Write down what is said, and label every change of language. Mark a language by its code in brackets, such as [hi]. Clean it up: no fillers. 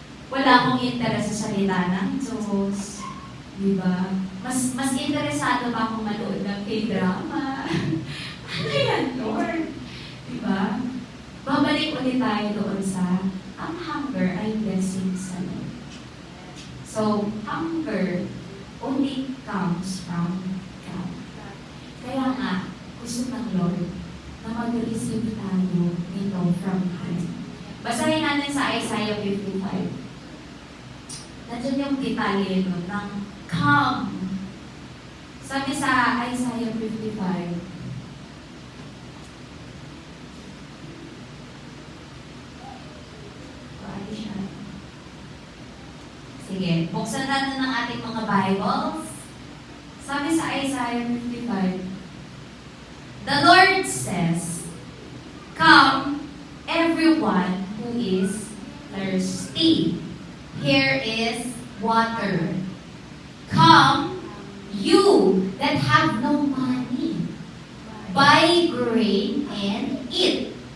[tl] Wala akong interes sa salita ng Diyos. Diba? Mas interesado pa akong manood ng K-drama. Ano yan, Lord? Diba? Babalik ulit tayo doon sa ang hunger ay blessing sa Lord. [en] So, hunger only comes from God. [tl] Kaya nga, gusto ng Lord na mag-receive tayo nito [en] from Him. [tl] Basahin natin sa Isaiah 55. Nandiyan yung detalye nun ng come. Sabi sa Isaiah 55, paano siya? Sige, buksan natin ng ating mga Bibles. Sabi sa [en] Isaiah 55, the Lord says, come, everyone who is thirsty. Here is water. Come, you that have no money, buy grain and eat.